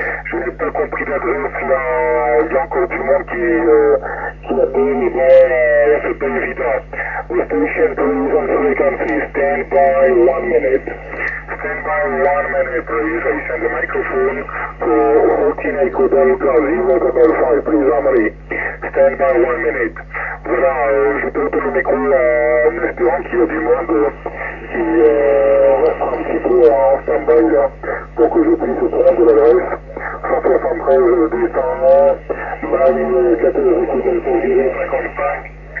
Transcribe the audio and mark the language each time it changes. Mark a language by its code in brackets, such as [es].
[fr] Je n'ai pas compris l'adresse, il y a encore du monde qui appelle, mais bon, c'est pas évident. [en] The station please on frequency, stand by 1 minute. Stand by 1 minute, please. I send the microphone to 14 Echo Delta 055, please, Amory. Stand by 1 minute. [fr] Voilà, je te retourne le micro en espérant qu'il y a du monde qui reste un petit peu en stand-by là, pour que je puisse prendre l'adresse 173 201 14 Echo Delta 055.